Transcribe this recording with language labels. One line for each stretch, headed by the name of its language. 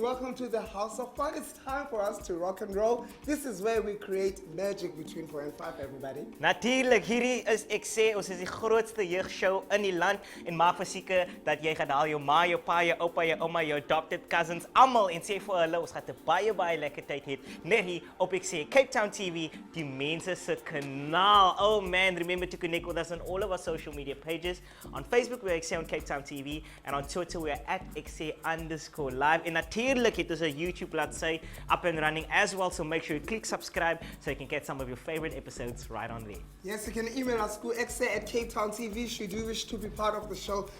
English: Welcome to the House of Fun. It's time for us to rock and roll. This is where we create magic between 4 and 5, everybody.
Afrikaans: Natuurlijk, hierdie is Ekse, ons is die grootste jeugshow in die land en maak verseker dat jy gaan haal jou ma, jou pa, jou oupa, jou ouma, jou
English: adopted cousins,
Afrikaans: almal en sê vir hulle ons gaan 'n baie lekker tyd hê net hier op Ekse, Cape Town TV, die mense se kanaal.
English: Oh man, remember to connect with us on all of our social media pages. On Facebook we're Ekse on Cape Town TV and on Twitter we're at Ekse_live.
Afrikaans: En natuurlijk het ons 'n YouTube bladsy
English: up and running as well, so make sure you click subscribe so you can get some of your favorite episodes right on there. Yes, you can email us to Ekse@Cape Town TV should you wish to be part of the show.